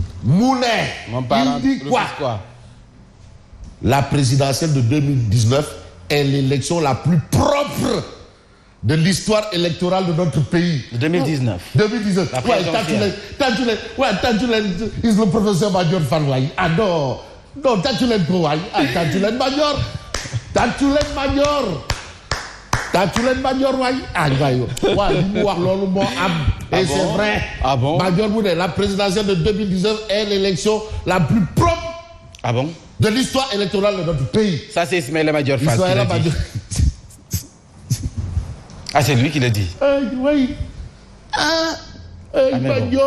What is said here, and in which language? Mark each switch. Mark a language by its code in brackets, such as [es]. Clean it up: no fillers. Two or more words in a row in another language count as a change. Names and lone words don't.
[fr] Mounet. Il dit quoi? La présidentielle de 2019 est l'élection la plus propre de l'histoire électorale de notre pays. 2019. 2019. Le professeur Madior Fall. Ah non, Tatulen Kouaï. Tatulen Madior. Et c'est vrai. Ah bon? Madior Mounet, la présidentielle de 2019 est l'élection la plus propre de l'histoire électorale de notre pays. Ça, c'est Ismaïla Madior Fall. Ah, c'est lui qui le dit. Oui. Madior.